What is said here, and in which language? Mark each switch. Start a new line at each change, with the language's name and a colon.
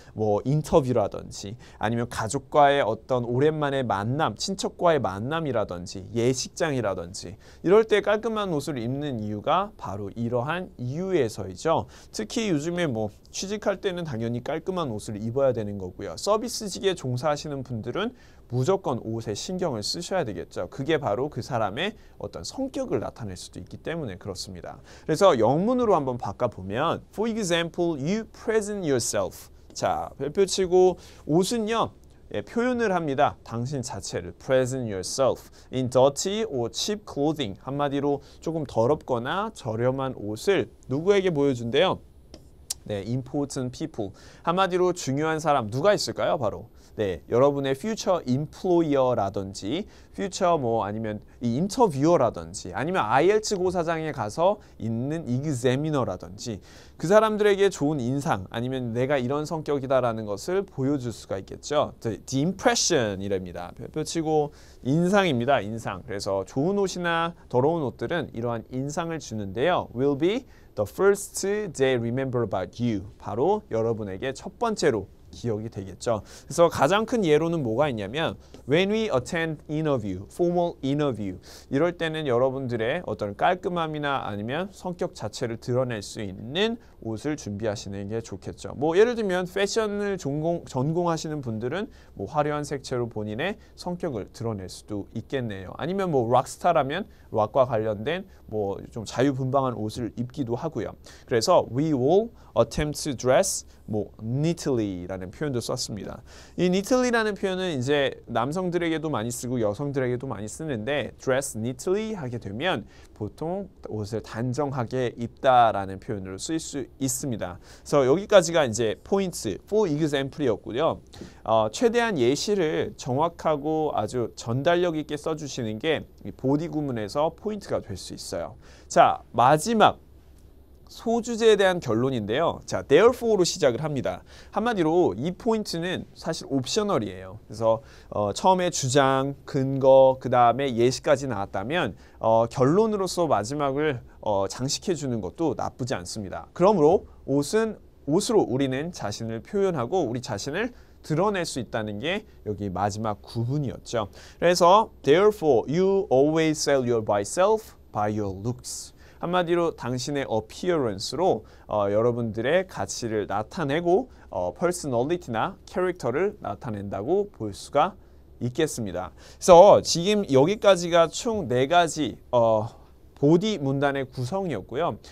Korean: 뭐 인터뷰라든지 아니면 가족과의 어떤 오랜만의 만남, 친척과의 만남이라든지 예식장이라든지 이럴 때 깔끔한 옷을 입는 이유가 바로 이러한 이유에서이죠. 특히 요즘에 뭐 취직할 때는 당연히 깔끔한 옷을 입어야 되는 거고요. 서비스직에 종사하시는 분들은 무조건 옷에 신경을 쓰셔야 되겠죠. 그게 바로 그 사람의 어떤 성격을 나타낼 수도 있기 때문에 그렇습니다. 그래서 영문으로 한번 바꿔보면
English: For example, you present yourself.
Korean: 자, 별표치고 옷은요. 예, 표현을 합니다. 당신 자체를
English: present yourself in dirty or cheap clothing.
Korean: 한마디로 조금 더럽거나 저렴한 옷을 누구에게 보여준대요?
English: 네, important people.
Korean: 한마디로 중요한 사람 누가 있을까요? 바로 네, 여러분의
English: future employer
Korean: 라든지 future 뭐 아니면 이 인터뷰어라든지 아니면 IELTS 고사장에 가서 있는 examiner라든지 그 사람들에게 좋은 인상 아니면 내가 이런 성격이다라는 것을 보여줄 수가 있겠죠.
English: The impression 이랍니다.
Korean: 별표치고 인상입니다. 인상. 그래서 좋은 옷이나 더러운 옷들은 이러한 인상을 주는데요.
English: Will be the first they remember about you.
Korean: 바로 여러분에게 첫 번째로 기억이 되겠죠. 그래서 가장 큰 예로는 뭐가 있냐면
English: when we attend interview, formal interview
Korean: 이럴 때는 여러분들의 어떤 깔끔함이나 아니면 성격 자체를 드러낼 수 있는 옷을 준비하시는 게 좋겠죠. 뭐 예를 들면 패션을 전공하시는 분들은 뭐 화려한 색채로 본인의 성격을 드러낼 수도 있겠네요. 아니면 뭐 락스타라면 락과 관련된 뭐 좀 자유분방한 옷을 입기도 하고요. 그래서
English: we will attempt to dress 뭐 neatly
Korean: 라는 표현도 썼습니다. 이 neatly라는 표현은 이제 남성들에게도 많이 쓰고 여성들에게도 많이 쓰는데
English: dress neatly
Korean: 하게 되면 보통 옷을 단정하게 입다라는 표현으로 쓰일 수 있습니다. 그래서 여기까지가 이제 포인트
English: for example
Korean: 이었고요. 최대한 예시를 정확하고 아주 전달력 있게 써주시는 게 보디 구문에서 포인트가 될 수 있어요. 자, 마지막 소주제에 대한 결론인데요. 자, therefore로 시작을 합니다. 한마디로 이 포인트는 사실 옵셔널이에요. 그래서 처음에 주장, 근거, 그 다음에 예시까지 나왔다면 결론으로서 마지막을 장식해 주는 것도 나쁘지 않습니다. 그러므로 옷으로 우리는 자신을 표현하고 우리 자신을 드러낼 수 있다는 게 여기 마지막 구문이었죠. 그래서
English: therefore you always sell your by self by your looks.
Korean: 한마디로 당신의 appearance로 여러분들의 가치를 나타내고 personality나 캐릭터를 나타낸다고 볼 수가 있겠습니다. 그래서 지금 여기까지가 총 4가지 보디 문단의 구성이었고요.